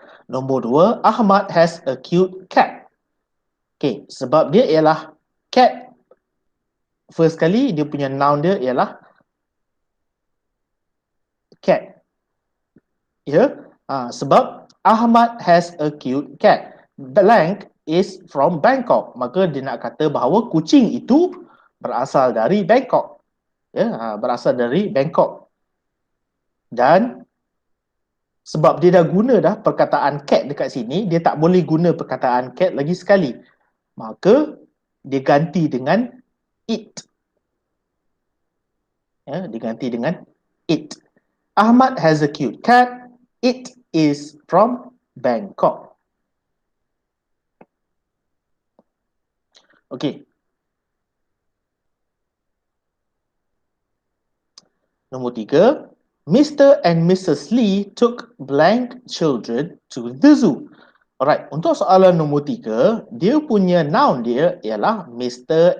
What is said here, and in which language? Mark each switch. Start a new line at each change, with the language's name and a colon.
Malay: Nombor 2,
English: Ahmad has a cute cat.
Malay: Okey, sebab dia ialah cat. First kali dia punya noun dia ialah cat. Ya, sebab
English: Ahmad has a cute cat. Blank is from Bangkok.
Malay: Maka dia nak kata bahawa kucing itu berasal dari Bangkok. Ya, berasal dari Bangkok. Dan sebab dia dah guna dah perkataan cat dekat sini, dia tak boleh guna perkataan cat lagi sekali. Maka dia ganti dengan it. Ya, diganti dengan it.
English: Ahmad has a cute cat. It is from Bangkok. Okay.
Malay: Nombor 3.
English: Mr. and Mrs. Lee took blank children to the zoo.
Malay: Alright, untuk soalan nombor 3, dia punya noun dia ialah Mr.